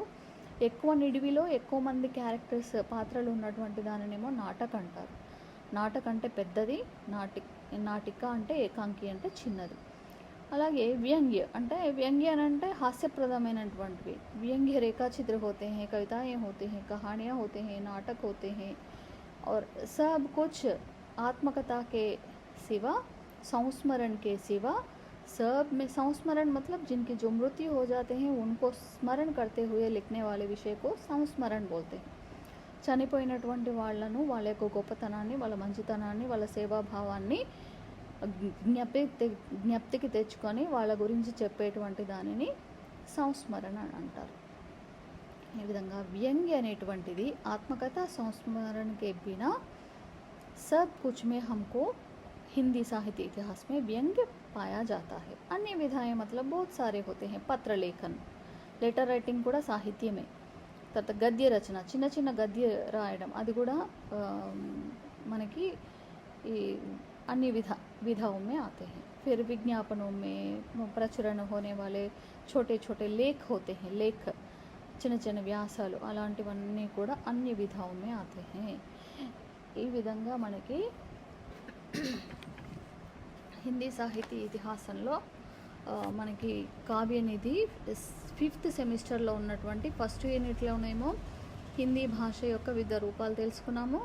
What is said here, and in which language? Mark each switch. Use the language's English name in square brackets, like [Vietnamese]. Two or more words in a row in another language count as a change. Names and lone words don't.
[Telugu] ఎక్కువ నిడివిలో ఎక్కువ మంది క్యారెక్టర్స్, పాత్రలు ఉన్నటువంటి దానినేమో నాటక్ అంటారు. నాటక్ అంటే పెద్దది, నాటిక అంటే ఏకాంకి అంటే చిన్నది. అలాగే వ్యంగ్య అంటే, వ్యంగ్య అని అంటే హాస్యప్రదమైనటువంటివి. [Hindi] व्यंग्य रेखाचित्र होते हैं, कविताएं होते हैं, कहानियाँ होते हैं, नाटक होते हैं और सब कुछ आत्मकथा के सिवा, संस्मरण के सिवा, सब में संस्मरण मतलब जिनकी जो मृत्यु हो जाते हैं उनको स्मरण करते हुए लिखने वाले विषय को संस्मरण बोलते हैं. [Telugu] చనిపోయినటువంటి వాళ్ళను, వాళ్ళ యొక్క గొప్పతనాన్ని, వాళ్ళ మంచితనాన్ని, వాళ్ళ సేవాభావాన్ని జ్ఞప్తికి తెచ్చుకొని వాళ్ళ గురించి చెప్పేటువంటి దానిని సంస్మరణ అని అంటారు. ఈ విధంగా వ్యంగ్య అనేటువంటిది ఆత్మకథ, సంస్మరణ [Hindi] के बिना सब कुछ में हमको हिंदी साहित्य इतिहास में व्यंग्य पाया जाता है. अन्य विधाएं मतलब बहुत सारे होते हैं. पत्र लेखन, [English] letter writing [Telugu] కూడా సాహిత్యమే. తర్వాత గద్య రచన, చిన్న చిన్న గద్య రాయడం, అది కూడా మనకి ఈ [Hindi] अन्य विधाओं में आते हैं. फिर विज्ञापनों में प्रचुरण होने वाले छोटे छोटे लेख होते हैं, लेख, [Telugu] చిన్న చిన్న వ్యాసాలు, అలాంటివన్నీ కూడా అన్ని [Hindi] विधाओं में आते हैं. [Telugu] ఈ విధంగా మనకి హిందీ సాహితీ ఇతిహాసంలో మనకి కావ్యనిధి 5th సెమిస్టర్లో ఉన్నటువంటి [English] first unit [Telugu] హిందీ భాష యొక్క వివిధ రూపాలు తెలుసుకున్నాము.